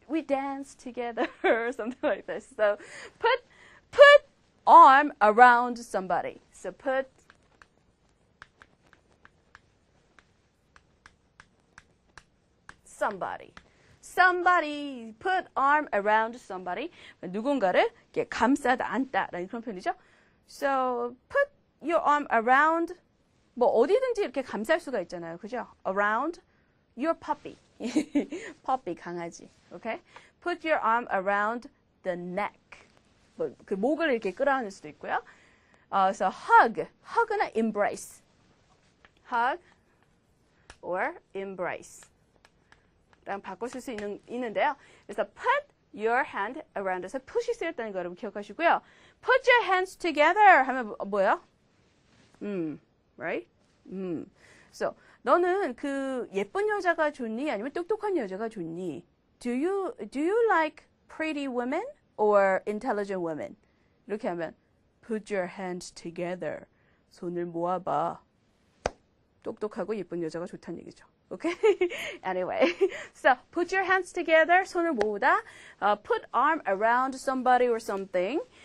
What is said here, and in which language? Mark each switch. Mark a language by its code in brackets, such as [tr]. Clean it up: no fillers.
[en] We dance together or something like this. So put arm around somebody. So put somebody. Somebody put arm around somebody. [ko] 누군가를 이렇게 감싸다 안다라는 그런 표현이죠. [en] So put your arm around [ko] 뭐 어디든지 이렇게 감쌀 수가 있잖아요. [en] 그죠? Around your puppy. puppy 강아지. Okay? Put your arm around the neck. [ko] 뭐 그 목을 이렇게 끌어안을 수도 있고요. [en] So hug. hug나 embrace. hug or embrace. [ko] 랑 바꾸실 수 있는데요. [en] 그래서 put your hand around. [ko] 그래서 push이 쓰였다는 거 여러분 기억하시고요. [en] Put your hands together [ko] 하면 뭐예요? [en] Right? [ko] So 너는 그 예쁜 여자가 좋니? 아니면 똑똑한 여자가 좋니? [en] Do you like pretty women or intelligent women? [ko] 이렇게 하면 [en] put your hands together. [ko] 손을 모아봐. 똑똑하고 예쁜 여자가 좋다는 얘기죠. [en] Okay? Anyway, so put your hands together. [ko] 손을 모으다. [en] Put arm around somebody or something.